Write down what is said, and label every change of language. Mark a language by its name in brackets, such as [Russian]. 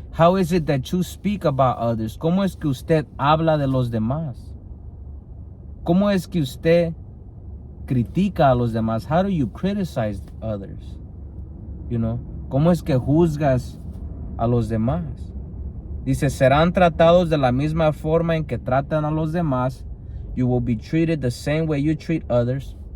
[English] How is it that you speak about others? [Spanish] ¿Cómo es que usted habla de los demás? ¿Cómo es que usted critica a los demás? [English] How do you criticize others? You know, [Spanish] ¿cómo es que juzgas a los demás? Dice, serán tratados de la misma forma en que tratan a los demás. [English] You will be treated the same way you treat others.